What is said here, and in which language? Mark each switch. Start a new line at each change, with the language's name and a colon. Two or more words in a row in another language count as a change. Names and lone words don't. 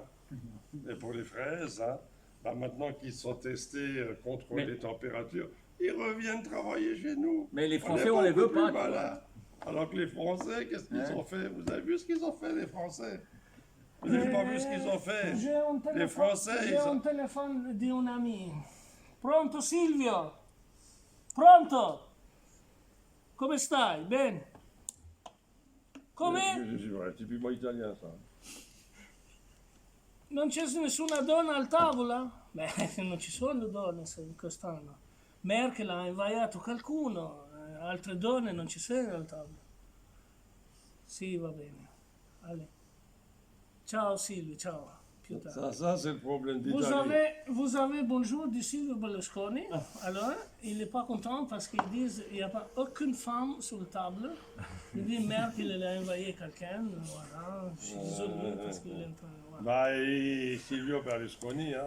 French: Et pour les fraises, hein? Bah, maintenant qu'ils sont testés contre Mais- les températures, ils reviennent travailler chez nous. Mais les On Français, est on les beaucoup veut plus pas. malins. Alors que les Français, qu'est-ce qu'ils Ouais. ont fait? Vous avez vu ce qu'ils ont fait, les Français? Vous n'avez pas vu ce qu'ils ont fait? J'ai un téléphone, Les Français, j'ai ils un ont... téléphone di un ami. Pronto Silvio?
Italian: Pronto? Come stai? Bene? Come?
French: C'est typiquement italien, ça.
Italian: Non c'è nessuna donna al tavola? Beh, non ci sono donne quest'anno. Merkel ha inviato qualcuno, altre donne non ci sono al tavolo. Sì, va bene. Allez. Ciao Silvio, ciao. Più tardi.
French: Ça c'est le problème Vous d'Italie. vous avez bonjour de Silvio Berlusconi. Alors, il n'est pas content parce qu'ils disent qu'il n'y a pas aucune femme sur la table. Il dit Merkel elle a envoyé quelqu'un. Voilà, je suis désolé parce qu'il est en train. Voilà. Bah, et Silvio Berlusconi, hein.